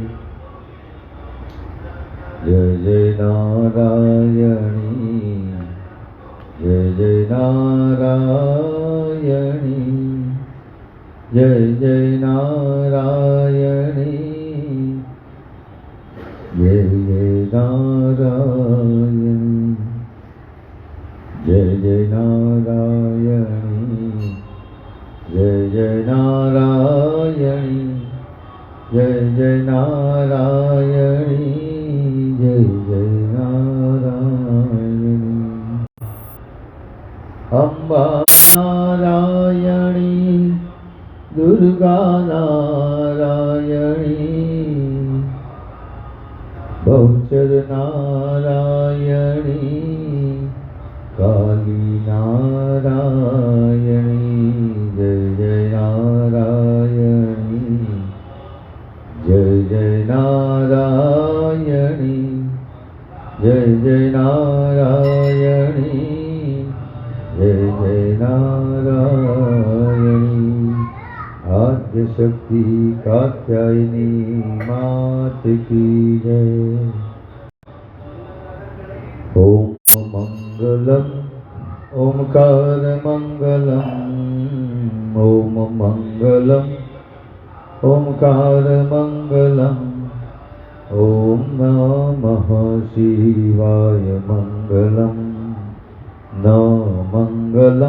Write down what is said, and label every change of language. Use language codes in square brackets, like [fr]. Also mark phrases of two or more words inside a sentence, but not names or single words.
[sa] जय जय नारायणी, जय जय नारायणी, जय जय नारायणी, जय जय नारायणी, जय जय नारायणी, जय जय नारायणी, जय जय नारायणी, जय जय नारायणी। अम्बा नारायणी, दुर्गा नारायणी, बहुचर नारायणी, काली नारायणी, जय जय नारायणी, जय जय नारायणी, जय जय नारायणी, जय जय नारायणी। [hi] आद्य शक्ति कात्यायनी मात की जय। [sa] ओम मंगलम ओमकार मंगलम, ओम मंगलम ओमकार मंगलम, ओम नमः शिवाय मंगलम, न मंगलम